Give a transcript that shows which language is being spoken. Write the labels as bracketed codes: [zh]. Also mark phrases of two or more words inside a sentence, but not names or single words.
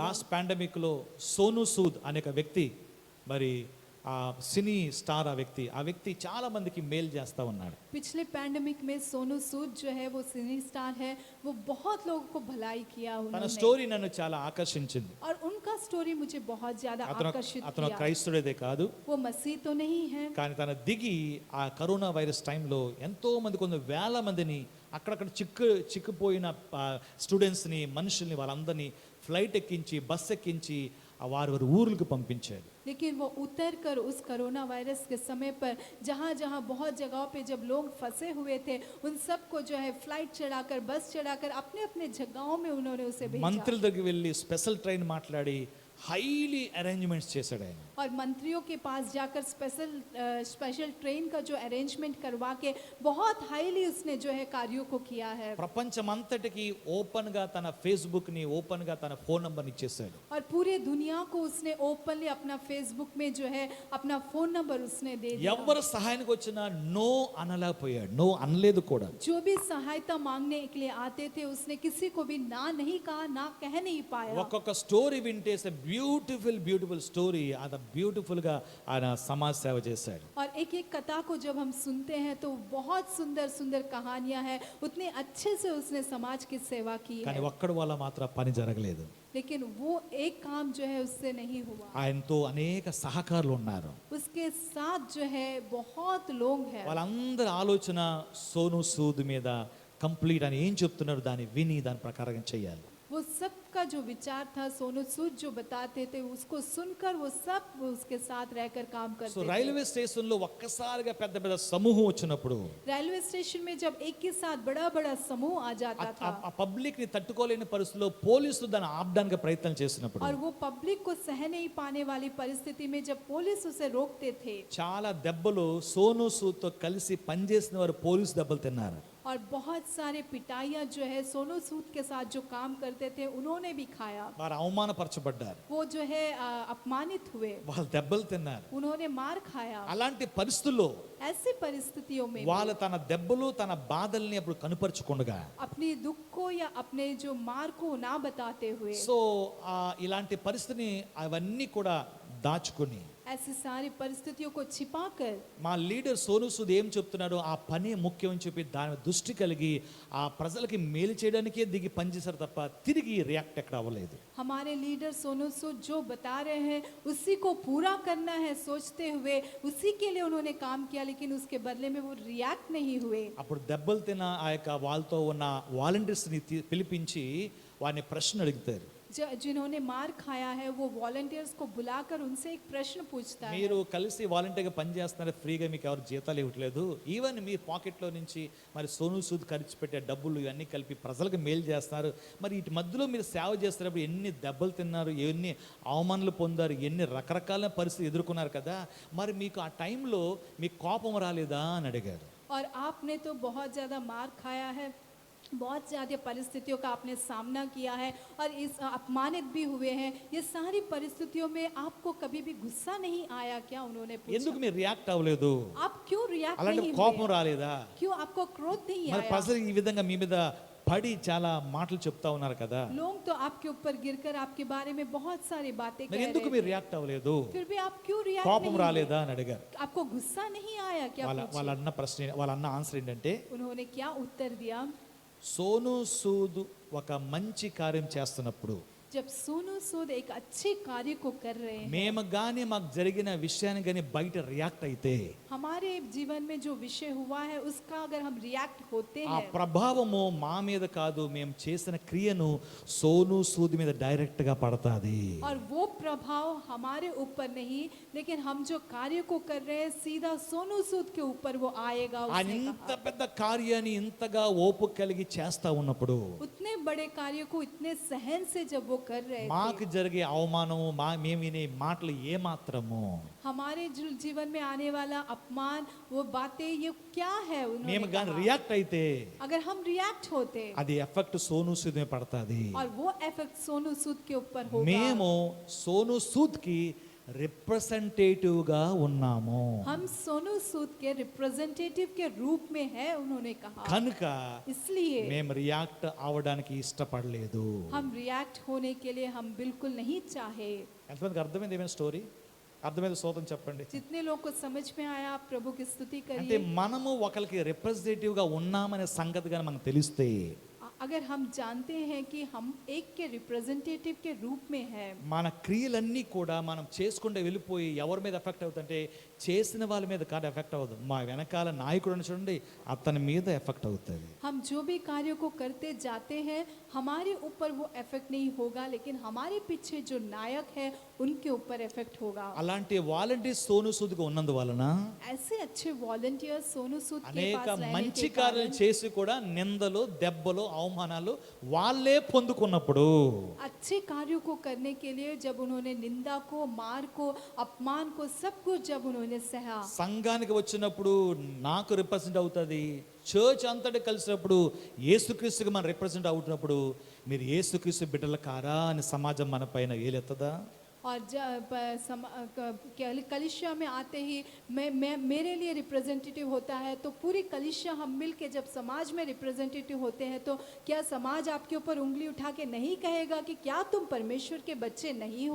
[en] last pandemic [te] లో సోను సూద్ అనే ఒక వ్యక్తి, మరి ఆ [en] cine star, [te] ఆ వ్యక్తి చాలా మందికి మేలు చేస్తా ఉన్నాడు. [hi] पिछले पैंडेमिक में सोनू सूद जो है वो [en] cine star [hi] है, वो बहुत लोगों को भलाई किया [te] తన [hi] उन्होंने, [te] స్టోరీ నన్ను చాలా ఆకర్షించింది. [hi] और उनका स्टोरी मुझे बहुत ज्यादा आकर्षित [te] అతను [hi] किया। [te] క్రైస్తవుడే కాదు, [hi] वो मसीह तो नहीं है, [te] కానీ తన దిగి ఆ [en] corona virus [te] టైంలో ఎంతో మంది, కొన్ని వేల మందిని అక్కడక్కడ చిక్కుపోయిన స్టూడెంట్స్ని, మనుషుల్ని, వాళ్ళందరినీ ఫ్లైట్ ఎక్కించి, బస్ ఎక్కించి వారి ఊర్లకు పంపించాడు. [hi] लेकिन वो उतर कर उस [en] corona virus [hi] के समय पर जहाँ जहाँ बहुत जगहों पे जब लोग फंसे हुए थे, उन सबको जो है फ्लाइट चढ़ाकर, बस चढ़ाकर अपने अपने जगहों में उन्होंने उसे भेजा। [te] మంత్రుల దగ్గరికి వెళ్ళి [en] special train [te] మాట్లాడి [en] highly arrangements [te] చేశాడు ఆయన. [hi] और मंत्रियों के पास जाकर [en] special train [hi] का जो अरेंजमेंट करवा के बहुत हाईली उसने जो है कार्यों को किया है। [te] ప్రపంచమంతటికి ఓపెన్ గా తన ఫేస్బుక్ ని, ఓపెన్ గా తన [en] phone number [te] ఇచ్చేసాడు. [hi] और पूरे दुनिया को उसने ओपनली अपना फेसबुक में जो है अपना [en] phone number [hi] उसने दे दिया। [te] ఎవరు సహాయానికి వచ్చినా నో అనలేకపోయాడు, నో అనలేదు కూడా. [hi] जो भी सहायता मांगने के लिए आते थे उसने किसी को भी ना नहीं कहा, ना कह नहीं पाया। [te] ఒక్కొక్క స్టోరీ వింటే [en] beautiful story, [te] అది బ్యూటిఫుల్ గా ఆయన సమాజ సేవ చేశాడు. [hi] और एक एक कथा को जब हम सुनते हैं तो बहुत सुंदर सुंदर कहानियां हैं, उतने अच्छे से उसने समाज की सेवा की [te] కానీ [hi] है। [te] ఒక్కడి వల్ల మాత్రం పని జరగలేదు. [hi] लेकिन वो एक काम जो है उससे नहीं हुआ। [te] ఆయనతో అనేక సహకారులు ఉన్నారు. [hi] उसके साथ जो है बहुत लोग हैं। [te] వాళ్ళందరి ఆలోచన సోను సూద్ మీద కంప్లీట్ అని ఏం చెప్తున్నారు దాన్ని విని దాని ప్రకారంగా చేయాలి. [hi] वो सबका जो विचार था, सोनू सूद जो बताते थे उसको सुनकर वो सब उसके साथ रहकर काम [te] సో [hi] करते थे। [te] రైల్వే స్టేషన్ లో ఒక్కసారిగా పెద్ద పెద్ద సమూహం వచ్చినప్పుడు [hi] रेलवे स्टेशन में जब एक के साथ बड़ा बड़ा समूह आ जाता था [te] ఆ పబ్లిక్ ని తట్టుకోలేని పరిస్థితిలో పోలీసులు దాన్ని ఆపడానికి ప్రయత్నం చేసినప్పుడు [hi] और वो पब्लिक को सह नहीं पाने वाली परिस्थिति में जब पुलिस उसे रोकते थे, [te] చాలా దెబ్బలు సోను సూద్ తో కలిసి పనిచేసిన వారు పోలీసు దెబ్బలు తిన్నారు. [hi] और बहुत सारे पिटाइयां जो है सोनू सूद के साथ जो काम करते थे उन्होंने भी खाया। [te] వారు అవమానపరచబడ్డారు, [hi] वो जो है अपमानित हुए, [te] వాళ్ళు దెబ్బలు తిన్నారు. [hi] उन्होंने मार खाया। [te] అలాంటి పరిస్థితుల్లో [hi] ऐसी परिस्थितियों में [te] వాళ్ళు తన దెబ్బలు, తన బాధల్ని అప్పుడు కనుపరుచుకుండగా, [hi] अपनी दुख को या अपने जो मार को ना बताते हुए, [te] సో ఇలాంటి పరిస్థితిని అవన్నీ కూడా దాచుకుని [hi] ऐसी सारी परिस्थितियों को छिपाकर [te] మా లీడర్ సోను సూద్ ఏం చెప్తున్నాడో ఆ పని ముఖ్యం అని చెప్పి దాని మీద దృష్టి కలిగి ఆ ప్రజలకి మేలు చేయడానికే దిగి పనిచేశారు తప్ప తిరిగి రియాక్ట్ ఎక్కడ అవ్వలేదు. [hi] हमारे लीडर सोनू सूद जो बता रहे हैं उसी को पूरा करना है सोचते हुए उसी के लिए उन्होंने काम किया, लेकिन उसके बदले में वो रिएक्ट नहीं हुए। [te] అప్పుడు దెబ్బలు తిన్న ఆ యొక్క వాళ్ళతో ఉన్న వాలంటీర్స్ని పిలిపించి వారిని ప్రశ్న అడుగుతారు. [hi] जिन्होंने मार खाया है वो वॉलंटियर्स को बुलाकर उनसे एक प्रश्न पूछता है। [te] మీరు కలిసి వాలంటీర్గా పనిచేస్తున్నారు, ఫ్రీగా మీకు ఎవరు జీతాలు ఇవ్వట్లేదు, ఈవెన్ మీ పాకెట్లో నుంచి మరి సోను సూద్ ఖర్చు పెట్టే డబ్బులు ఇవన్నీ కలిపి ప్రజలకు మేలు చేస్తున్నారు, మరి వీటి మధ్యలో మీరు సేవ చేస్తున్నప్పుడు ఎన్ని దెబ్బలు తిన్నారు, ఎన్ని అవమానాలు పొందారు, ఎన్ని రకరకాల పరిస్థితులు ఎదుర్కొన్నారు కదా, మరి మీకు ఆ టైంలో మీకు కోపం రాలేదా అని అడిగారు. [hi] और आपने तो बहुत ज़्यादा मार खाया है, बहुत ज़्यादा परिस्थितियों का आपने सामना किया है और इस अपमानित भी हुए हैं, ये सारी परिस्थितियों में आपको कभी भी गुस्सा नहीं आया क्या? उन्होंने [te] ఎందుకు [hi] पूछा। [te] మీరు రియాక్ట్ అవ్వలేదు, [hi] आप क्यों रिएक्ट [te] అలాంటి [hi] नहीं [te] కోపం [hi] हुए? [te] రాలేదా? [hi] क्यों आपको क्रोध नहीं [te] మరి [hi] आया? [te] ప్రజలు ఈ విధంగా మీ మీద పడి చాలా మాటలు చెప్తా ఉన్నారు కదా, [hi] लोग तो आपके ऊपर गिरकर आपके बारे में बहुत सारी बातें [te] మరి [hi] कह [te] ఎందుకు [hi] रहे [te] మీరు [hi] थे, [te] రియాక్ట్ అవ్వలేదు, [hi] फिर भी आप क्यों रिएक्ट [te] కోపం [hi] नहीं हुए? [te] రాలేదా అని అడిగారు. [hi] आपको गुस्सा नहीं आया क्या? [te] వాళ్ళ [hi] पूछे। [te] వాళ్ళ అన్న ప్రశ్న, వాళ్ళ అన్న ఆన్సర్ ఏంటంటే, [hi] उन्होंने क्या उत्तर दिया? [te] సోను సూద్ ఒక మంచి కార్యం చేస్తున్నప్పుడు [hi] जब सोनू सूद एक अच्छे कार्य को कर रहे हैं, [te] మేము కానీ మాకు జరిగిన విషయాన్ని కానీ బయట రియాక్ట్ అయితే [hi] हमारे जीवन में जो विषय हुआ है उसका अगर हम रिएक्ट होते [te] ఆ [hi] हैं, [te] ప్రభావము మా మీద కాదు, మేము చేసిన క్రియను సోను సూద్ మీద డైరెక్ట్ గా పడతాది. [hi] और वो प्रभाव हमारे ऊपर नहीं लेकिन हम जो कार्य को कर रहे हैं सीधा सोनू सूद के ऊपर वो आएगा। [te] ఆయన [hi] उसने [te] ఇంత [hi] कहा। [te] పెద్ద కార్యాన్ని ఇంతగా ఓపిక కలిగి చేస్తా ఉన్నప్పుడు [hi] उतने बड़े कार्य को इतने सहन से जब वो कर रहे [te] మాకు [hi] थे, [te] జరిగే అవమానము, మేము వినే మాటలు ఏ మాత్రము [hi] हमारे जीवन में आने वाला अपमान, वो बातें ये क्या है? [te] మేము [hi] उन्होंने [te] కానీ [hi] कहा। [te] రియాక్ట్ అయితే [hi] अगर हम रिएक्ट होते [te] అది ఎఫెక్ట్ సోను సూద్ మీద పడతాది. [hi] और वो इफेक्ट सोनू सूद के ऊपर होगा। [te] మేము సోను సూద్ కి రిప్రజెంటేటివ్ గా ఉన్నాము [hi] हम सोनू सूद के रिप्रेजेंटेटिव के रूप में है, उन्होंने कहा। [te] కనుక [hi] इसलिए [te] మేము రియాక్ట్ అవడానికి ఇష్టపడలేదు. [hi] हम रिएक्ट होने के लिए हम बिल्कुल नहीं चाहे। [te] ఎంతమందికి అర్థమైంది ఏమైనా స్టోరీ? అర్థమైంది స్తోత్రం చెప్పండి. [hi] जितने लोग को समझ में आया आप प्रभु की स्तुति [te] అంటే [hi] करिए। [te] మనము ఒకరికి రిప్రజెంటేటివ్ గా ఉన్నామనే సంగతి కానీ మనకు తెలిస్తే [hi] अगर हम जानते हैं कि हम एक के रिप्रेजेंटेटिव के रूप में हैं, [te] మన క్రియలన్నీ కూడా మనం చేసుకుంటూ వెళ్ళిపోయి ఎవరి మీద ఎఫెక్ట్ అవుతుంటే చేసిన వాళ్ళ మీద కాదు ఎఫెక్ట్ అవ్వదు, మా వెనకాల నాయకుడు అని చూడండి అతని మీద ఎఫెక్ట్ అవుతుంది. [hi] हम जो भी कार्य को करते जाते हैं हमारे ऊपर वो इफेक्ट नहीं होगा लेकिन हमारे पीछे जो नायक है उनके ऊपर इफेक्ट होगा। [te] అలాంటి వాలంటీర్స్ సోను సూద్గా ఉన్నందువలన [hi] ऐसे अच्छे वॉलंटियर सोनू सूद के [te] అనేక [hi] पास रहने [te] మంచి [hi] के [te] కార్యాలు [hi] कारण, [te] చేసి కూడా నిందలు, దెబ్బలు, అవమానాలు వాళ్ళే పొందుకున్నప్పుడు [hi] अच्छे कार्यों को करने के लिए जब उन्होंने निंदा को, मार को, अपमान को, सब कुछ जब उन्होंने सहा, [te] సంఘానికి వచ్చినప్పుడు నాకు రిప్రజెంట్ అవుతుంది, చర్చ్ అంతటి కలిసినప్పుడు యేసుక్రీస్తుకి మనం రిప్రజెంట్ అవుతున్నప్పుడు మీరు యేసుక్రీస్తు బిడ్డల కారా అని సమాజం మన పైన ఏలెత్తదా? [hi] और कलिसिया में आते ही मैं मेरे लिए रिप्रेजेंटेटिव होता है तो पूरी कलिसिया हम मिल के जब समाज में रिप्रेजेंटेटिव होते हैं तो क्या समाज आपके ऊपर उंगली उठा के नहीं कहेगा कि क्या तुम परमेश्वर के बच्चे नहीं हो?